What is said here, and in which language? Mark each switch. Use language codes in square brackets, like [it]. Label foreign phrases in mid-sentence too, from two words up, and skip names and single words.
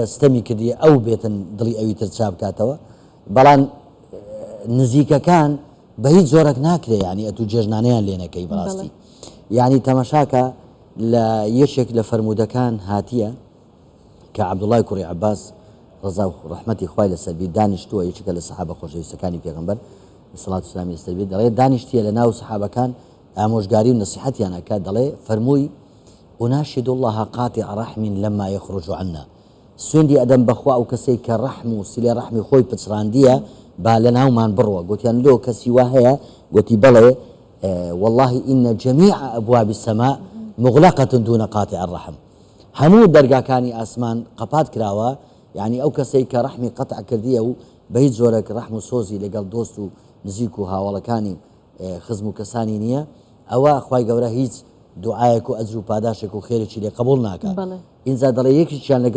[ckb] ستەمی کردی ئەو بێتن دڵی ئەوی تر چاپ بکاتەوە بەڵام نزیکەکان بە هیچ جۆرەك ناکرێ ینی ئەتوو جێژنانەیان لێ نەکەی بەڕاستی یعنی تەماشاکە لە یەکێک لە فەرموودەکان هاتیە کە عەبدوڵای کوڕی عەباس ڕەزا و ڕەحمەتی خوای لەسەر بی دانیشتووە یەکێکە لە سەحابە خۆشەویستەکانی پێغەمبەر سڵات و سلامی لەسەر بی دەڵێ دانیشتیە لە ناو سەحابەکان ئامۆژگاری و نەسیحەتیان ئەکات دەڵێ فەرمووی [ar] أناشد الله قاطع رحم لما يخرج عنا [ckb] سوێندی ئەدەم بەخوا ئەو کەسەی کە ڕەحم و سلێ ڕەحمی خۆی پچڕاندیە با لە ناومان بڕوە گوتیان لۆ کەسی وا هەیە گوتی بەڵێ [ar] والله إن جميع أبواب السماء مغلقة دون قاطع الرحم [ckb] هەموو دەرگاکانی ئاسمان قەپات کراوە یعنی ئەو کەسەی کە ڕەحمی قەتع کردیە و بە هیچ جۆرەك ڕەحم و سۆزی لەگەڵ دۆست و نزیک و هاوڵەکانی خزم و کەسانی نییە ئەوە خوای گەورە هیچ دوعایەک و ئەجر و پاداشێک و خێرێکی لێ قبول ناکات ئینجا دەڵێ یەکیشیان لەگەڵ